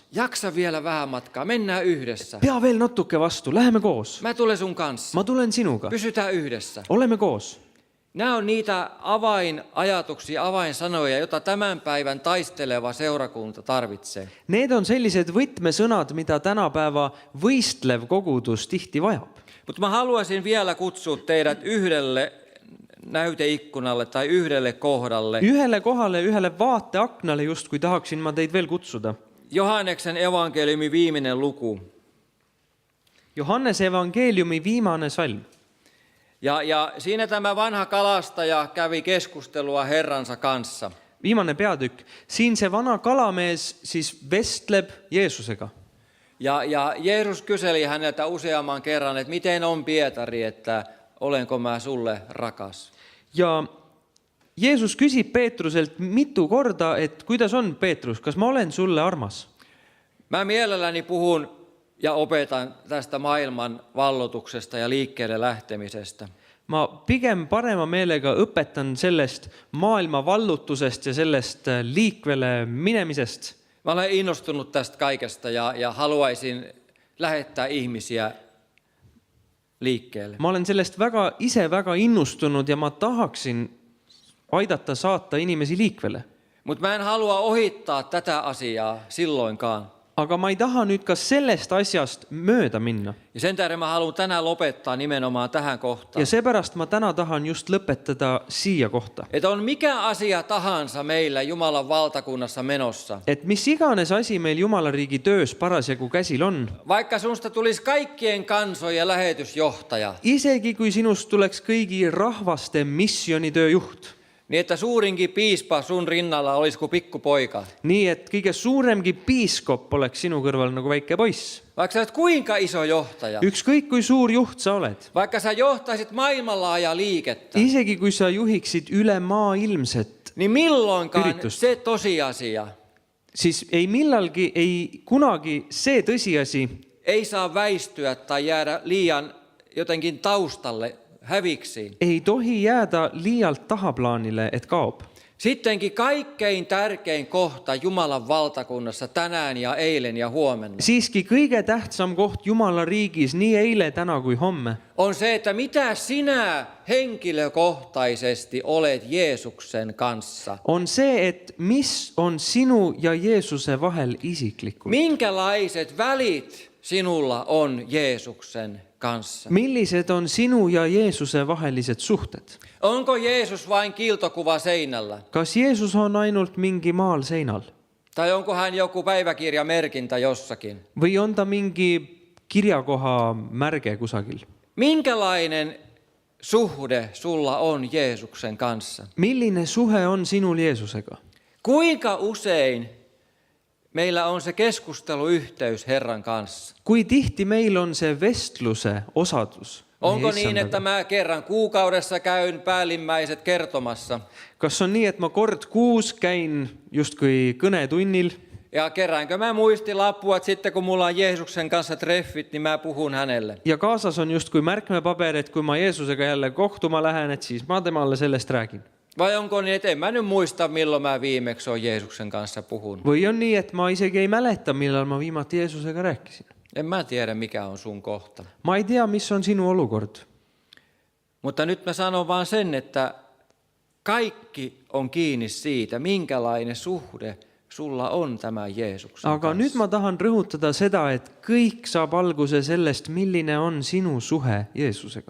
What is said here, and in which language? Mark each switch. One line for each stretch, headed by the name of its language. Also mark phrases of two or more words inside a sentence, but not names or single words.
Finnish: Jaksa vielä vähän matkaa, mennään yhdessä.
Estonian: Pea veel natuke vastu, läheme koos.
Finnish: Mä tulen sun kanssa.
Estonian: Ma tulen sinuga.
Finnish: Pysytään yhdessä.
Estonian: Oleme koos.
Finnish: Nämä on niitä avainajatuksia, avainsanoja, joita tämän päivän taisteleva seurakunta tarvitsee.
Estonian: Need on sellised võtmesõnad, mida tänapäeva võistlev kogudus tihti vajab.
Finnish: Mutta mä haluaisin vielä kutsua teidät yhdelle näyteikkunalle tai yhdelle kohdalle.
Estonian: Ühele kohale, ühele vaateaknale justkui tahaksin ma teid veel kutsuda.
Finnish: Johanneksen evankeliumi viimeinen luku.
Estonian: Johannese evangeeliumi viimane salm.
Finnish: Ja siinä tämä vanha kalastaja kävi keskustelua Herransa kanssa.
Estonian: Viimane peatükk. Siin see vana kalamees siis vestleb Jeesusega.
Finnish: Ja Jeesus kyseli häneltä useamman kerran, että miten on Pietari, että olenko mä sulle rakas.
Estonian: Ja Jeesus küsib Peetruselt mitu korda, et kuidas on Peetrus, kas ma olen sulle armas?
Finnish: Mä mielelläni puhun ja opetan tästä maailman vallotuksesta ja liikkeelle lähtemisestä.
Estonian: Ma pigem parema meelega õpetan sellest maailma vallutusest ja sellest liikvele minemisest.
Finnish: Mä olen innostunut tästä kaikesta ja haluaisin lähettää ihmisiä liikkeelle.
Estonian: Ma olen sellest ise väga innustunud ja ma tahaksin aidata saata inimesi liikvele.
Finnish: Mutta mä en halua ohittaa tätä asiaa silloinkaan.
Estonian: Aga ma ei taha nüüd ka sellest asjast mööda minna.
Finnish: Ja sen tähden mä haluan tänään lopettaa nimenomaan tähän kohtaan.
Estonian: Ja seepärast ma täna tahan just lõpetada siia kohta.
Finnish: Että on mikä asia tahansa meillä Jumalan valtakunnassa menossa.
Estonian: Et mis iganes asi meil Jumala riigi töös parasjagu käsil on.
Finnish: Vaikka susta tulisi kaikkien kansojen lähetysjohtaja.
Estonian: Isegi kui sinust tuleks kõigi rahvaste missionitöö juht.
Finnish: Niin että suurinkin piispa sun rinnalla olisi kuin pikkupoika.
Estonian: Nii, et kõige suuremgi piiskop oleks sinu kõrval nagu väike poiss.
Finnish: Vaikka sä olet kuinka iso johtaja.
Estonian: Ükskõik kui suur juht sa oled.
Finnish: Vaikka sä johtaisit maailmanlaaja liikettä.
Estonian: Isegi kui sa juhiksid üle maailmset
Finnish: Niin milloinkaan Yritys. se tosiasia
Estonian: siis ei millalgi, ei kunagi see tõsiasi
Finnish: ei saa väistyä tai jäädä liian jotenkin taustalle häviksi.
Estonian: ei tohi jääda liialt tahaplaanile, et kaob.
Finnish: Sittenkin kaikkein tärkein kohta Jumalan valtakunnassa tänään ja eilen ja huomenna
Estonian: Siiski kõige tähtsam koht Jumala riigis nii eile, täna kui homme
Finnish: on se, että mitä sinä henkilökohtaisesti olet Jeesuksen kanssa.
Estonian: on see, et mis on sinu ja Jeesuse vahel isiklikult.
Finnish: Minkälaiset välit sinulla on Jeesuksen kanssa?
Estonian: Millised on sinu ja Jeesuse vahelised suhted?
Finnish: Onko Jeesus vain kiiltokuva seinällä?
Estonian: Kas Jeesus on ainult mingi maal seinal?
Finnish: Tai onko hän joku päiväkirjamerkintä jossakin?
Estonian: Või on ta mingi kirjakoha märge kusagil?
Finnish: Minkälainen suhde sulla on Jeesuksen kanssa?
Estonian: Milline suhe on sinul Jeesusega?
Finnish: Kuinka usein meillä on se keskusteluyhteys Herran kanssa?
Estonian: Kui tihti meil on see vestluse osadus?
Finnish: Onko niin, että mä kerran kuukaudessa käyn päällimmäiset kertomassa?
Estonian: Kas on nii, et ma kord kuus käin justkui kõnetunnil?
Finnish: Ja keräänkö mä muistilappua, että sitten kun mulla on Jeesuksen kanssa treffit, niin mä puhun hänelle?
Estonian: Ja kaasas on justkui märkmepaber, et kui ma Jeesusega jälle kohtuma lähen, et siis ma temalle sellest räägin.
Finnish: Vai onko niin, että en mä nyt muista, milloin mä viimeksi olen Jeesuksen kanssa puhunut?
Estonian: Või on nii, et ma isegi ei mäleta, millal ma viimati Jeesusega rääkisin?
Finnish: En mä tiedä, mikä on sun kohta.
Estonian: Ma ei tea, mis on sinu olukord.
Finnish: Mutta nyt mä sanon vaan sen, että kaikki on kiinni siitä, minkälainen suhde sulla on tämän Jeesuksen
Estonian: Aga
Finnish: kanssa.
Estonian: nüüd ma tahan rõhutada seda, et kõik saab alguse sellest, milline on sinu suhe Jeesusega.